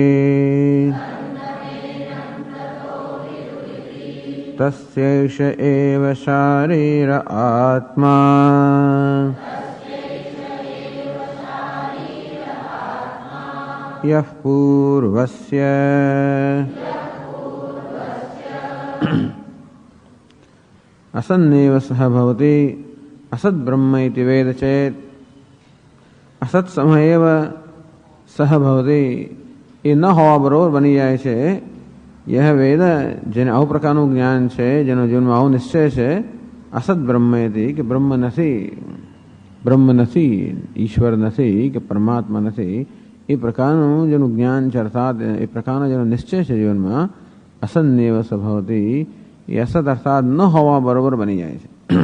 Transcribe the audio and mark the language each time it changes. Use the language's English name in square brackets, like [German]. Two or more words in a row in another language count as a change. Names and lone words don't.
[Sanskrit] तस्यैष एव शारीर आत्मा यः पूर्वस्य असन्नेव सह भवति असत् ब्रह्म इति वेद चेत् असत् समयेव सह भवति [Gujarati] એ ન હોવા બરોબર બની જાય છે. यह વેદ જેને આવું પ્રકારનું જ્ઞાન છે, જેનો જીવનમાં આવો નિશ્ચય છે, [Sanskrit] असत ब्रह्म [Gujarati] હતી કે બ્રહ્મ નથી, ઈશ્વર નથી કે પરમાત્મા નથી, એ પ્રકારનું જેનું જ્ઞાન છે, અર્થાત એ પ્રકારનો જેનો નિશ્ચય છે જીવનમાં, [Sanskrit] असन्नेव सभवती, [Gujarati] એ અસત અર્થાત ન હોવા બરોબર બની જાય છે.